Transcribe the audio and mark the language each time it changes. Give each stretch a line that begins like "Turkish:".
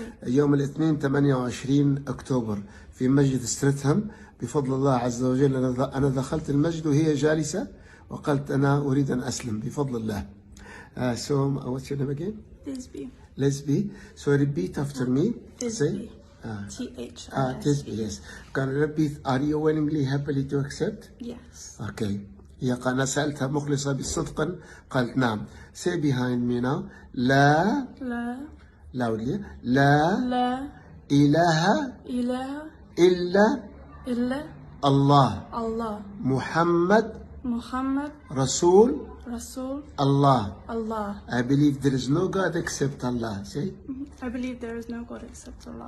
Arabic: يوم الاثنين 28 أكتوبر في مسجد ستريتهام بفضل الله عز وجل. أنا دخلت المسجد وهي جالسة وقلت أنا أريد أن أسلم بفضل الله.
English: So what's your name again? Lisby. Lisby. So repeat after me. Lisby. Lisby. Yes. Can you repeat? Are you willingly, happily to accept? Yes. Okay.
Arabic: أنا سألتها مخلصة بالصدق قالت نعم.
English: Say behind me now. لا. loudly.
Arabic: لا إله إلا الله محمد رسول الله.
English: I believe there is no God except Allah. Say. I believe there is no God except Allah.